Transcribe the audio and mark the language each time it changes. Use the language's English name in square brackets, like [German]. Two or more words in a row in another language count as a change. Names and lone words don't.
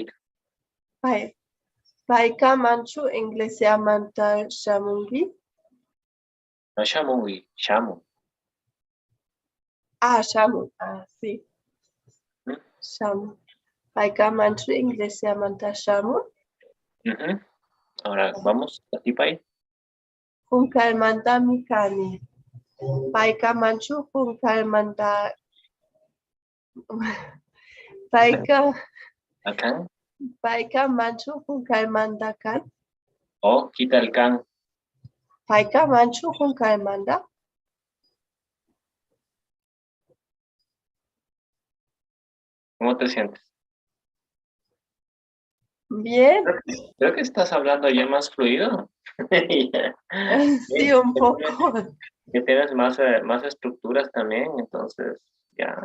[Quechua] Paika manchu iglesia manta shamungi. No Shamungi, Shamun. Shamun. Sí. Shamun. Paika manchu iglesia manta shamun. [Spanish] Ahora vamos, [Quechua] Atipai. Hunkal manta mikani. Paika manchu hunkal manta. Paika manchu hunkal manta kan. [Spanish] Quita el can. [Quechua] Paika manchu hunkal manta. [Spanish] ¿Cómo te sientes? Bien. Creo que estás hablando ya más fluido. Sí, un poco. Que tienes más estructuras también, entonces ya.